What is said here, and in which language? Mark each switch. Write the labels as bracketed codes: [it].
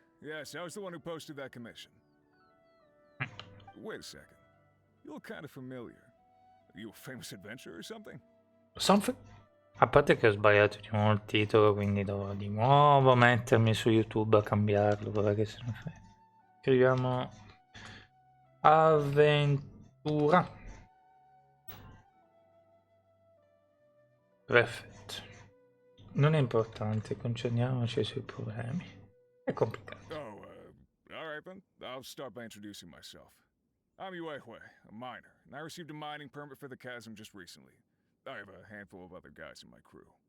[en] Yes, I was the one who posted that commission. Wait a second. You look kind of familiar. Are you a famous adventurer or something? Something? [it] A parte che ho sbagliato di nuovo il titolo, quindi dovrò di nuovo mettermi su YouTube a cambiarlo, guarda che se ne frega. Scriviamo avventura. Perfetto. Non è importante, concentriamoci sui problemi. È complicato. [en] Oh, alright then. I'll start by introducing myself. I'm Yuehue, a miner, and I received a mining permit for the chasm just recently. I have a handful of other guys in my crew.